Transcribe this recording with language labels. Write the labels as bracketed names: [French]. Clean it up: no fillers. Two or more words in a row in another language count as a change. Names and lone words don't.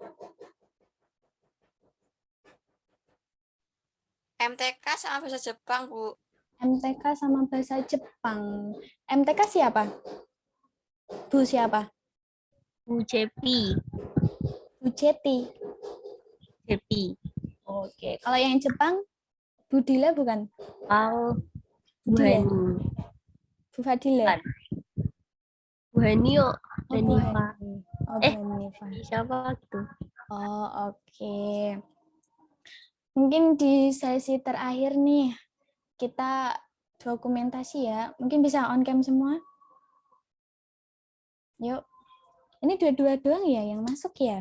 [Indonesian] MTK sama bahasa Jepang, Bu. MTK sama bahasa Jepang. MTK siapa? Bu siapa? Bu Jepi. Bu Jeti. Jepi. Oke. Kalau yang Jepang, Bu Dila bukan? Oh, Bu Bu Dila. Hani. Bu Fadila. Bu Hani yuk. Oh, Bu Hani. Oh, Bu Hanifa. Siapa gitu? Oh, oke. Mungkin di sesi terakhir nih, kita dokumentasi ya. Mungkin bisa [English] on cam [Indonesian] semua. Yuk. Ini dua-dua doang ya yang masuk ya?